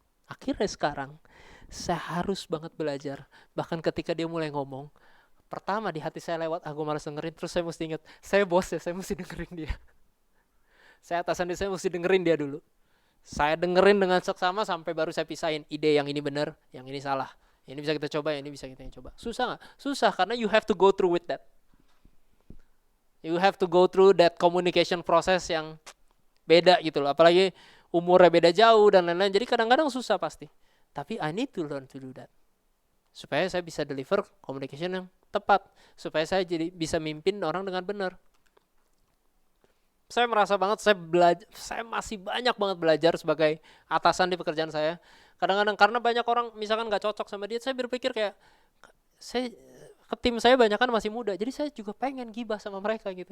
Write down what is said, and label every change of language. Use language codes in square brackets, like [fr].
[id] Akhirnya sekarang saya harus banget belajar. Bahkan ketika dia mulai ngomong, Pertama di hati saya lewat, gue malas dengerin. Terus saya mesti ingat, saya bos ya, saya mesti dengerin dia. Saya atasan dia, saya mesti dengerin dia dulu. Saya dengerin dengan seksama sampai baru saya pisahin ide yang ini benar, yang ini salah. Ini bisa kita coba, yang ini bisa kita coba. Susah gak? Susah, karena [en] you have to go through with that. You have to go through that communication process [id] yang beda gitu loh. Apalagi umurnya beda jauh dan lain-lain. Jadi kadang-kadang susah pasti. Tapi [en] I need to learn to do that. [id] Supaya saya bisa [en] deliver communication [id] yang tepat. Supaya saya jadi bisa mimpin orang dengan benar. Saya merasa banget saya masih banyak banget belajar sebagai atasan di pekerjaan saya. Kadang-kadang karena banyak orang misalkan gak cocok sama dia, saya berpikir kayak tim saya banyak kan masih muda, jadi saya juga pengen gibah sama mereka gitu.